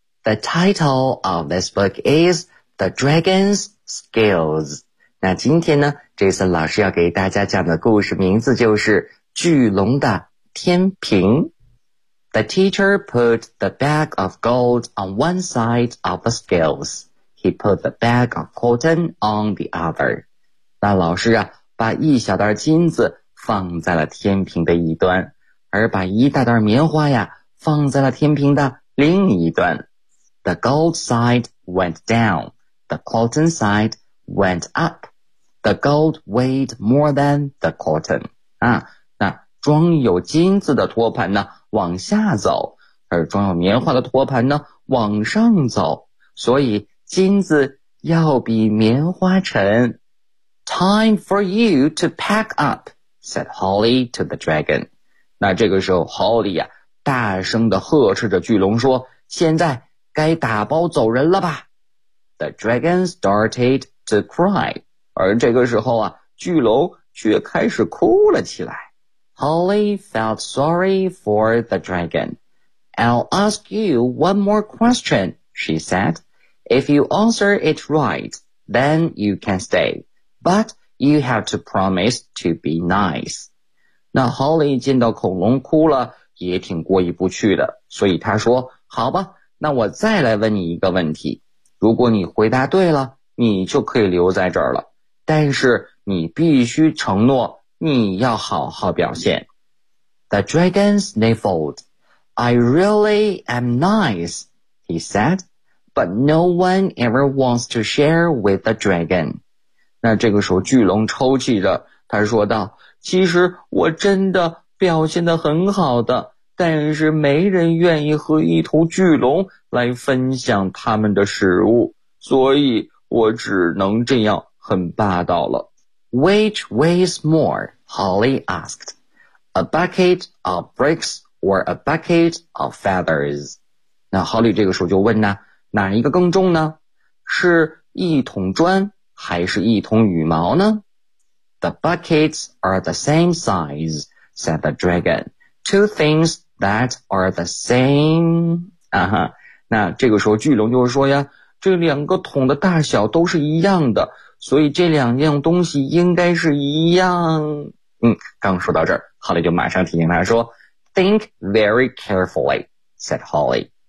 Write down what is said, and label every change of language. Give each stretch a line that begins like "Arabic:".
English: The title of this book is The Dragon's Scales.
Chinese: 那今天呢，这次老师要给大家讲的故事名字就是巨龙的天平。
English: The teacher put the bag of gold on one side of the scales. He put the bag of cotton on the other.
Chinese: 那老师啊，把一小袋金子放在了天平的一端，而把一大袋棉花呀，放在了天平的另一端。
English: The gold side went down. The cotton side went up. The gold weighed more than the cotton.
Chinese: 啊，那装有金子的托盘呢，往下走，而装有棉花的托盘呢，往上走。所以金子要比棉花沉。
English: Time for you to pack up, said Holly to the dragon.
Chinese: 那这个时候 Holly 啊，大声地呵斥着巨龙说，现在该打包走人了吧。
English: The dragon started to cry.
Chinese: 而这个时候啊，巨龙却开始哭了起来。
English: Holly felt sorry for the dragon. I'll ask you one more question, she said. If you answer it right, then you can stay. But you have to promise to be nice.
Chinese: 那 Holly 见到恐龙哭了也挺过意不去的，所以他说，好吧，那我再来问你一个问题。如果你回答对了，你就可以留在这儿了。但是你必须承诺你要好好表现。
English: The dragon sniffled. I really am nice, he said, but no one ever wants to share with the dragon.
Chinese: 那这个时候巨龙抽泣着，他说道，其实我真的表现得很好的，但是没人愿意和一头巨龙来分享他们的食物，所以我只能这样很霸道了。
English: Which weighs more? Holly asked. A bucket of bricks or a bucket of feathers?
Chinese: 那 Holly 这个时候就问呢，哪一个更重呢？是一桶砖还是一桶羽毛呢？
English: The buckets are the same size, said the dragon. Two things that are the same.
Chinese: 啊哈，那这个时候巨龙就说呀，这两个桶的大小都是一样的，所以这两样东西应该是一样。刚说到这儿，哈利就马上提醒他说
English: Think very carefully, said Holly.